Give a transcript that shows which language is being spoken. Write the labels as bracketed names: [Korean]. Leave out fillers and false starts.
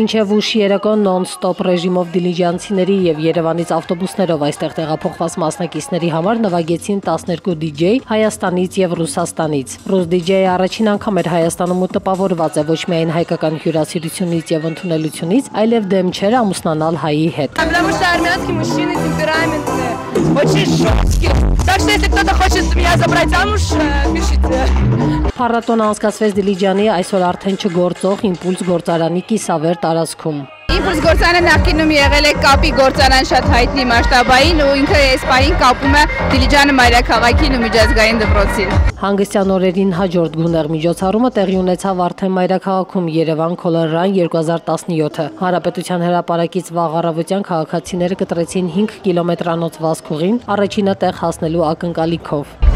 [Armenian] Մինչև ուշ երեկո նոն-ստոպ ռեժիմով դիլիջանցիների եւ Երևանից ավտոբուսներով այստեղ տեղափոխված մասնակիցների համար նվագեցին 12 դիջեյ Հայաստանից եւ Ռուսաստանից։ Ռուս դիջեյը առաջին անգամ էր Հայաստանում ու տպավորված է ոչ միայն հայկական հյուրասիրությունից եւ ընդունելությունից, այլև դեմ չէր ամուսնանալ հայի հետ։ [Russian] Потому что армянский мужчины темпераментные, очень жесткие. Так что если кто-то хочет меня забрать замуж, пишите. [Armenian] Փառատոնը անցկացվեց Դիլիջանի այսօր արդեն չգործող Իմպուլս գործարանի կիսավեր տարածքում։ Իմպուլս գործարանը նախկինում եղել է կապի գործարան շատ հայտնի մասշտաբային ու ինքը այս պահին կապում է Դիլիջանը մայրաքաղաքին ու միջազգային դպրոցին։ Հանգստյան օրերին հաջորդ գունեղ միջոցառումը տեղի ունեցավ արդեն մայրաքաղաքում Երևան Color-Run 2017-ը։ Հանրապետության հրապարակից վաղ առավոտյան քաղաքացիները կտրեցին 5 կիլոմետրանոց վազքուղին առաջինը տեղ հասնելու ակնկալիքով։